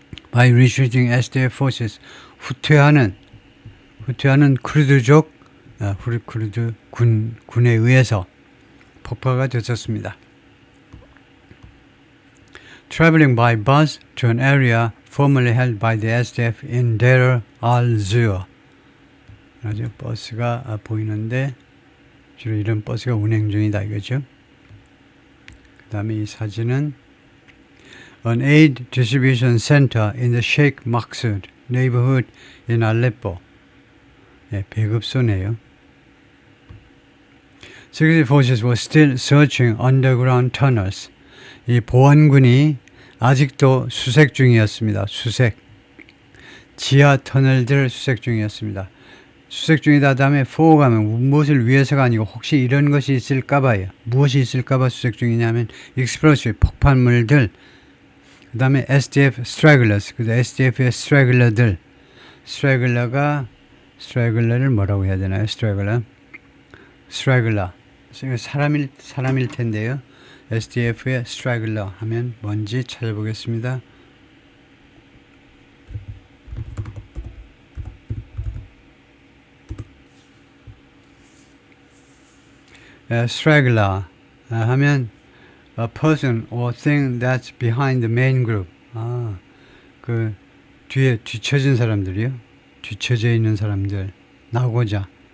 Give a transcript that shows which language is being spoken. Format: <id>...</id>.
<en>By retreating SDF forces,</en> <ko>후퇴하는 쿠르드족, 쿠르드 군에 의해서 폭파가 됐었습니다.</ko> <en>Traveling by bus to an area formerly held by the SDF in Deir al-Zur.</en> <ko>아주 버스가 보이는데 주로 이런 버스가 운행 중이다 이거죠. 그 다음에 이 사진은</ko> <en>An aid distribution center in the Sheikh Maksud neighborhood in Aleppo.</en> <ko>네, 배급소네요.</ko> <en>Security forces were still searching underground tunnels.</en> <ko>이 보안군이 아직도 수색 중이었습니다. 지하 터널들 수색 중이었습니다. 수색 중이다 다음에 for 가면 무엇을 위해서가 아니고 혹시 이런 것이 있을까봐요. 무엇이 있을까봐 수색 중이냐면 explosive 폭발물들, 그 다음에 SDF stragglers, 그 SDF의 straggler들, straggler를 뭐라고 해야 되나요? straggler 사람일 텐데요. SDF의 straggler 하면 뭔지 찾아보겠습니다. straggler 하면</ko> <en>a person or thing that's behind the main group.</en> <ko>그 뒤에 뒤처진 사람들이요. 뒤처져 있는 사람들. 나고자.</ko>